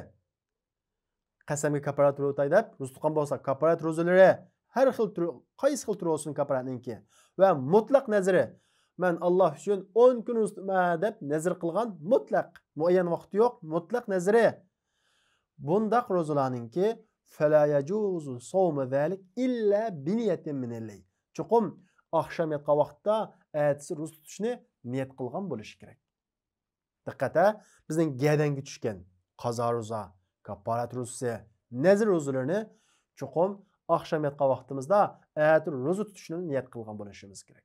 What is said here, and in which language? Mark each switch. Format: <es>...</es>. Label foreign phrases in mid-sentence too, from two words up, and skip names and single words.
<uz>Qasamga kafarat ro'tay deb, ro'za tutgan bo'lsa kafarat ro'zalari har xil tur, qaysi xil tur olsun kafaratninki. Va mutlaq nazari. Men Alloh uchun 10 kun ro'za deb nazar qilgan mutlaq, muayyan vaqti yo'q, mutlaq nazari. Bundaq ro'zalarninki</uz> <ar>فلا يجوز صوم ذلك إلا بنية من الليل.</ar> <uz>Chuqum akşam yatqa vaqtda ertasi ro'za tutishni niyat qilgan bo'lishi kerak. Diqqat, bizning gavdanga tushgan qazo ro'za, kafarat ro'zasi, nazr ro'zalarini chuqum akşam yatqa vaqtimizda ertasi ro'za tutishni niyat qilgan bo'lishimiz kerak.</uz>